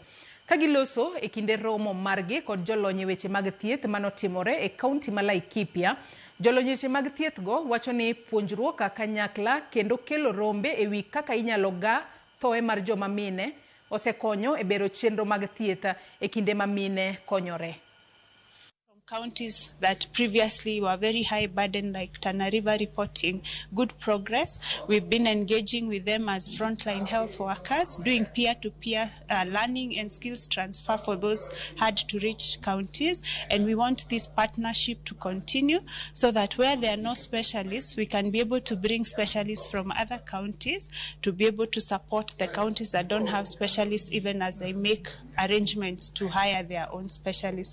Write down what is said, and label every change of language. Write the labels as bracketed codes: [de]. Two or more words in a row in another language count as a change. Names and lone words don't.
[luo] Ka giloso e kinde romo margi kod jolony weche mag thieth manotimore e kaunti ma Laikipia, jolony weche mag thieth go wacho ni puonjruok kanyakla kendo kelo rombe ewi kaka inyalo ga thoye mar jomamine osekonyo e bero chenro mag thieth e kinde ma mine konyore. [en] Counties that previously were very high burden, like Tana River, reporting good progress. We've been engaging with them as frontline health workers, doing peer-to-peer learning and skills transfer for those hard-to-reach counties. And we want this partnership to continue so that where there are no specialists, we can be able to bring specialists from other counties to be able to support the counties that don't have specialists, even as they make arrangements to hire their own specialists.